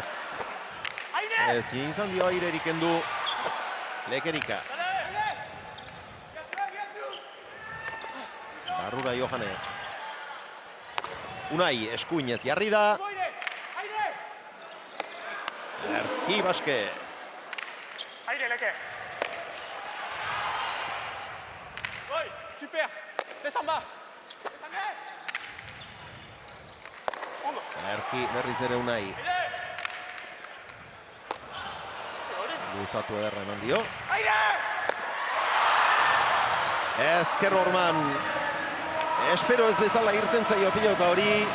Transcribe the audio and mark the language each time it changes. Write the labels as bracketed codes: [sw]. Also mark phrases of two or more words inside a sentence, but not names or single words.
[eu] Ezin izan dio airerik endu Lekerika. Barrura Johane. Unai eskuinez jarri da. Erki Baske. Aire, Leke. [fr] Super. Descend bas. [eu] Erki berriz ere Unai. Luzatu ederra eman dio. Ezker Orman. Espero ez bezala irten zaio pilota hori.